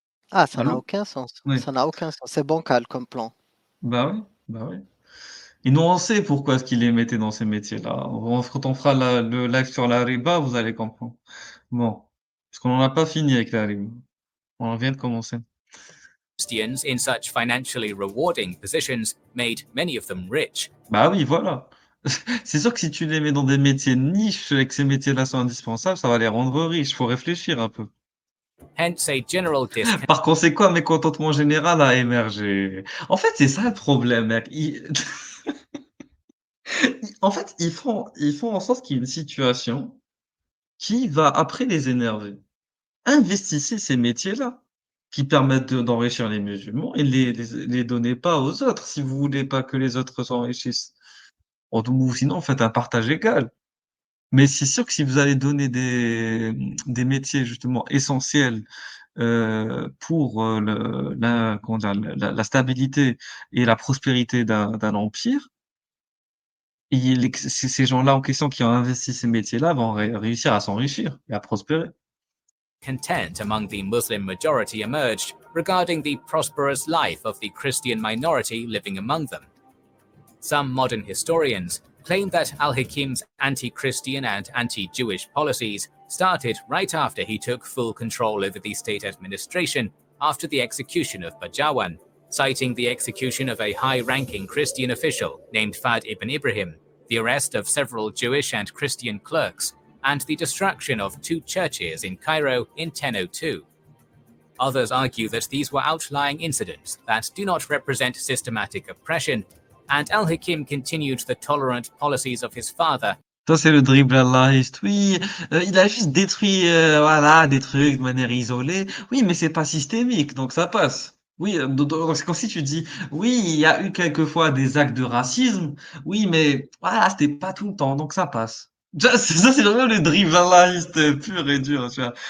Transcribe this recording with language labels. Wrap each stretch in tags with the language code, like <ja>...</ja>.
<fr>ah, ça n'a Allô? aucun sens. Oui. Ça n'a aucun sens. C'est bancal comme plan. Bah oui, bah oui. Et nous, on sait pourquoi est-ce qu'ils les mettaient dans ces métiers-là. Quand on fera le live sur la riba, vous allez comprendre. Bon, parce qu'on n'en a pas fini avec la riba. On vient de commencer.</fr> <en>Christians in such financially rewarding positions made many of them rich.</en> <fr>Bah oui, voilà. C'est sûr que si tu les mets dans des métiers de niche et que ces métiers-là sont indispensables, ça va les rendre riches. Faut réfléchir un peu.</fr> <en>Hence, a general discontent</en> <fr>Par conséquent, un mécontentement général a émergé. En fait, c'est ça le problème, mec. En fait, ils font en sorte qu'il y ait une situation qui va après les énerver. Investissez ces métiers-là, qui permettent d'enrichir les musulmans et les donnez pas aux autres si vous voulez pas que les autres s'enrichissent. Ou sinon faites un partage égal. Mais c'est sûr que si vous allez donner des métiers justement essentiels, pour, la comment dire? La stabilité et la prospérité d'un empire, il est ces gens-là en question qui ont investi ces métiers-là vont réussir à s'enrichir et à prospérer.</fr> <en>among the Muslim majority emerged regarding the prosperous life of the Christian minority living among them. Some modern historians claim that al-Hakim's anti-Christian and anti-Jewish policies started right after he took full control over the state administration after the execution of Bajawan, citing the execution of a high-ranking Christian official named Fad ibn Ibrahim, the arrest of several Jewish and Christian clerks, and the destruction of 2 churches in Cairo in 1002. Others argue that these were outlying incidents that do not represent systematic oppression, and al-Hakim continued the tolerant policies of his father.</en> <fr>Ça, c'est le dribble allahiste. Oui, il a juste détruit, voilà, des trucs de manière isolée. Oui, mais c'est pas systémique, donc ça passe. Oui, c'est comme si tu dis: «Oui, il y a eu quelquefois des actes de racisme. Oui, mais voilà, c'était pas tout le temps, donc ça passe». Ça, c'est vraiment le dribble allahiste pur et dur, tu vois?</fr>